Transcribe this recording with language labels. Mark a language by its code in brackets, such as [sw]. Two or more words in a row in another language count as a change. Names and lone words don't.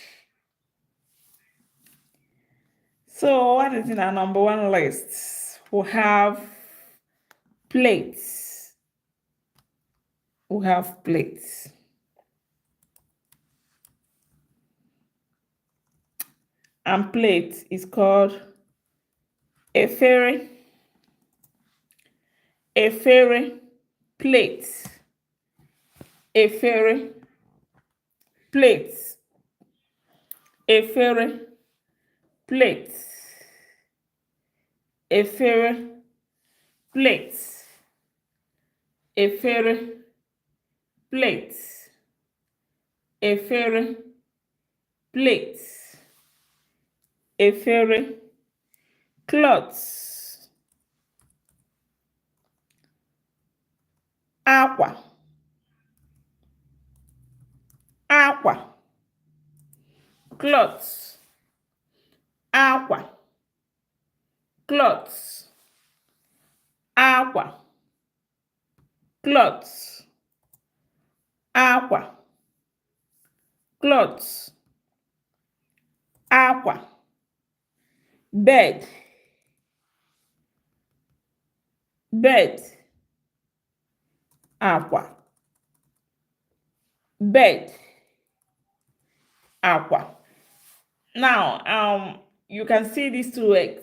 [en] So what is in our number one list? We have plates. We have plates. And plate is called efere. Efere, plate. Efere, plate. Efere, plate. Efere, plate. Efere, plate. Efere, plate. Efere, cloths. Aqua. Aqua. Cloths. Aqua. Cloths. Aqua. Cloths. Aqua. Cloths. Aqua. Bed. Bed. Aqua. Bed. Aqua. Now, you can see these two words.